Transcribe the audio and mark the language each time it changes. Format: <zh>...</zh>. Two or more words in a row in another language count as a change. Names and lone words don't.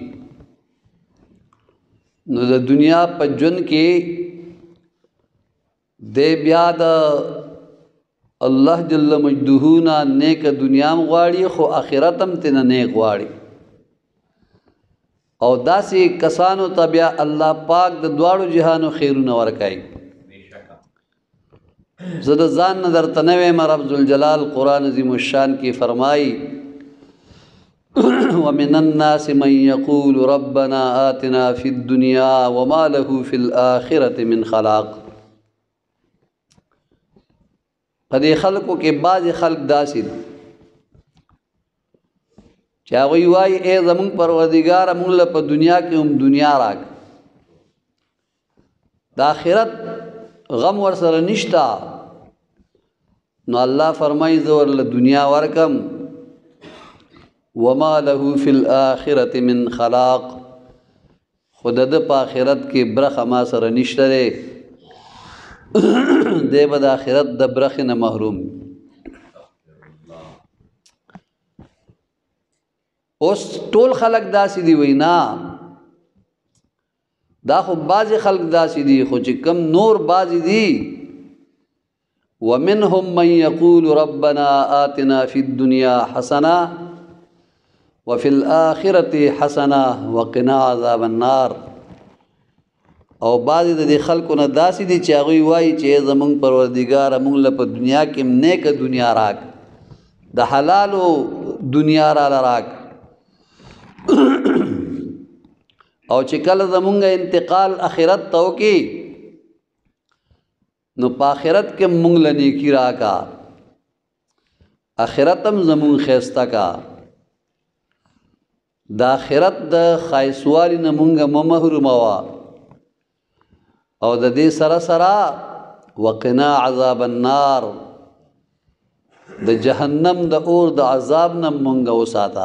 <ps>نو د دنیا په ژوند کې دی بیا د الله جل مجده نه نیک دنیا هم غواړي، خو آخرت هم ترنه نیک غواړي. او داسې کسانو ته بیا الله پاک د دواړو جهانو خیرونه ورکوي. زه د ځان نه درته نه وایم، رب ذوالجلال قرآن عظیم الشان کې فرمایي</ps> <ar>ومن الناس من يقول ربنا آتنا في الدنيا وما له في الآخرة من خلاق.</ar> <ps>په دې خلکو کې بعضې خلک داسې دي چې هغوی وایي ای زمونږ پروردګاره مونږ له په دنیا کې هم دنیا راکړه، د آخرت غم ورسره نشته. نو الله فرمایي زه ورله دنیا ورکم،</ps> <ar>وما له فی الآخرة من خلاق،</ar> <ps>خو د ده په آخرت کې برخه ما سره نشته دی، دی به د آخرت د برخې نه محروم. اوس ټول خلک داسې دي وی نه، دا خو بعضې خلک داسې دي، خو چې کم نور بعضې دي</ps> <ar>ومنهم من یقول ربنا آتنا فی الدنیا حسنه وفي الآخرة حسنه وقنا عذاب النار.</ar> <ps>او بعضې د دې خلکو نه داسې دي چې هغوی وایي چې زمونږ پروردګاره مونږ له په دنیا کې نیکه دنیا راک، د حلالو دنیا راله راک، او چې کله زمونږ انتقال آخرت ته وکړي نو په آخرت کې مونږ له نیکي راکا، آخرت هم زمونږ ښایسته کا، د آخرت د ښایسوالي نه مونږ مه محروموه، او د دې سره سره</ps> <ar>وقنا عذاب النار،</ar> <ps>د جهنم د اور د عذاب نه مونږ وساته.</ps>